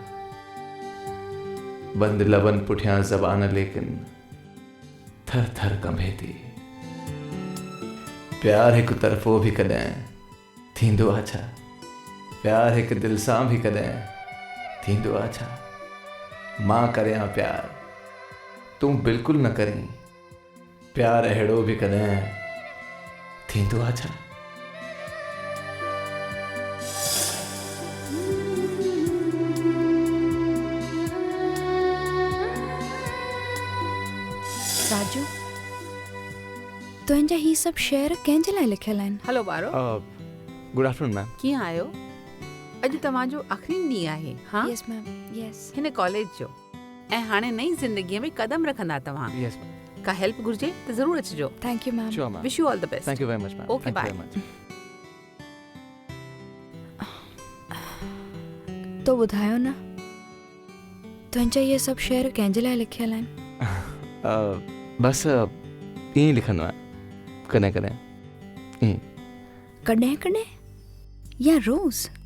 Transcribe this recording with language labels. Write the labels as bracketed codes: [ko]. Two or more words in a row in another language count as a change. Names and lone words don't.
[sd] बंदि लबनि पुठियां ज़बान लेकिन थर थर कंबे थी। प्यार हिकु तरफ़ो बि कॾहिं थींदो आहे छा? प्यार एक दिल सां भी कदें थींदो आहे छा? मां करियां प्यार तूं बिल्कुल न करीं, प्यार अहिड़ो भी कदें थींदो आहे छा? राजू, तुंहिंजा ही सभु शेर कंहिंजे लाइ लिखियल आहिनि? हलो ॿारो, [en] good afternoon ma'am. [sd] कीअं आहियो? अॼु तव्हांजो आख़िरी ॾींहुं आहे हाँ [en] yes ma'am, yes. [sd] हिन कॉलेज जो, ऐं हाणे नई ज़िंदगीअ में कदम रखंदा तव्हां। [en] yes ma'am. [sd] का हेल्प घुर्जे त ज़रूरु अचिजो। [en] thank you ma'am. sure ma'am. wish you all the best. thank you very much ma'am. okay bye. [sd] तो ॿुधायो न, तुंहिंजा इहे सभु शेर कंहिंजे लाइ लिखियल आहिनि? बस ईअं ई लिखंदो आहियां कॾहिं कॾहिं ईअं। कॾहिं कॾहिं या रोज़?